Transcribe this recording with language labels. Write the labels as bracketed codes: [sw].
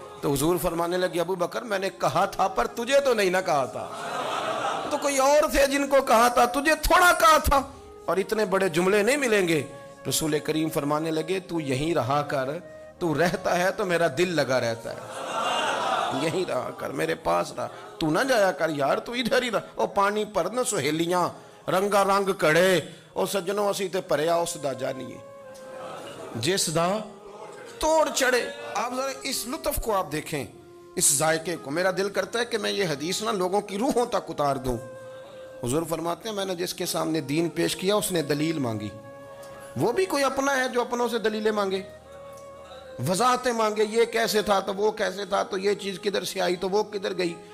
[ur] تو حضور فرمانے لگے ابو بکر میں نے کہا تھا پر تجھے تو نہیں نہ کہا تھا, تو کوئی اور تھے جن کو کہا تھا, تجھے تھوڑا کہا تھا, اور اتنے بڑے جملے نہیں ملیں گے. رسول کریم فرمانے لگے تو یہیں رہا کر, تو رہتا ہے تو میرا دل لگا رہتا ہے, یہیں رہا کر, میرے پاس رہا, تو نہ جایا کر یار, تو ادھر ہی رہا. [pa] او پانی پر نہ سہیلیاں رنگا رنگ کڑے, او سجنوں اسی تے پریا اس دا جانیے جس دا توڑ چڑھے. [ur] آپ ذرا اس لطف کو آپ دیکھیں, اس ذائقے کو. میرا دل کرتا ہے کہ میں یہ حدیث نہ لوگوں کی روحوں تک اتار دوں. حضور فرماتے ہیں میں نے جس کے سامنے دین پیش کیا اس نے دلیل مانگی. وہ بھی کوئی اپنا ہے جو اپنوں سے دلیلیں مانگے, وضاحتیں مانگے, یہ کیسے تھا تو وہ کیسے تھا, تو یہ چیز کدھر سے آئی تو وہ کدھر گئی.